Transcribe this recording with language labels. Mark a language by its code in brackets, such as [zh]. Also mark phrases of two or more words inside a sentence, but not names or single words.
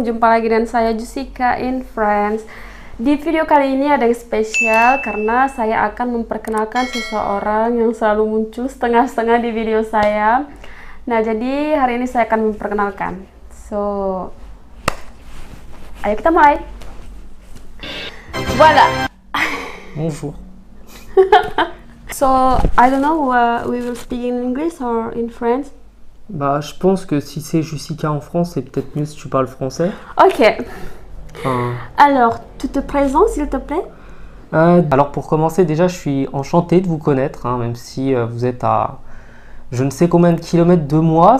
[id] Jumpa lagi dengan saya Jessica in France. Di video kali ini ada yang spesial karena saya akan memperkenalkan seseorang yang selalu muncul setengah-setengah di video saya. Nah, jadi hari ini saya akan memperkenalkan. So, ayo kita mulai. [fr] Voilà. Bonjour. [en] So, I don't know, we will speak in English or in French. [fr] Bah, je pense que si c'est Jessica en France, c'est peut-être mieux si tu parles français. Ok. Enfin, Alors, tu te présentes s'il te plaît? alors pour commencer, déjà, je suis enchanté de vous connaître, hein, même si vous êtes à je ne sais combien de kilomètres de moi.